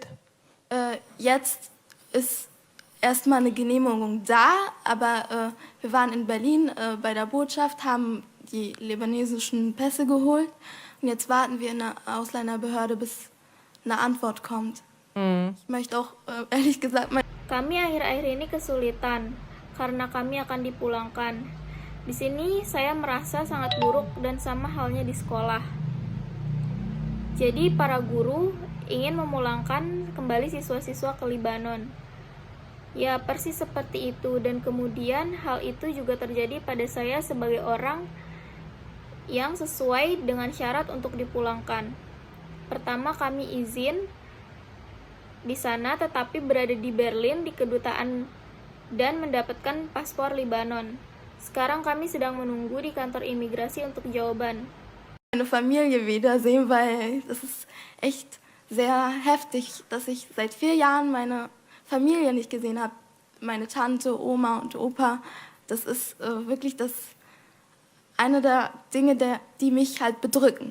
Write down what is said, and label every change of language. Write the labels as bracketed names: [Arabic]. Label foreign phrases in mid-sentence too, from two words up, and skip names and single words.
[German] Jetzt ist erstmal eine Genehmigung da, aber wir waren in Berlin bei der Botschaft, haben die libanesischen Pässe geholt und jetzt warten wir in der Ausländerbehörde, bis eine Antwort kommt. Ich möchte auch ehrlich gesagt... [Indonesian] Kami akhir-akhir ini kesulitan karena kami akan dipulangkan. Di sini saya merasa sangat buruk dan sama halnya di sekolah. Jadi para guru ingin memulangkan kembali siswa-siswa ke Libanon. Ya persis seperti itu, dan kemudian hal itu juga terjadi pada saya sebagai orang yang sesuai dengan syarat untuk dipulangkan. Pertama kami izin di sana tetapi berada di Berlin di kedutaan dan mendapatkan paspor Libanon. Sekarang kami sedang menunggu di kantor imigrasi untuk jawaban. [German] Meine Familie wiedersehen, weil das ist echt sehr heftig, dass ich seit 4 Jahren meine Familie nicht gesehen habe. Meine Tante, Oma und Opa. Das ist wirklich eine der Dinge, die mich halt bedrücken.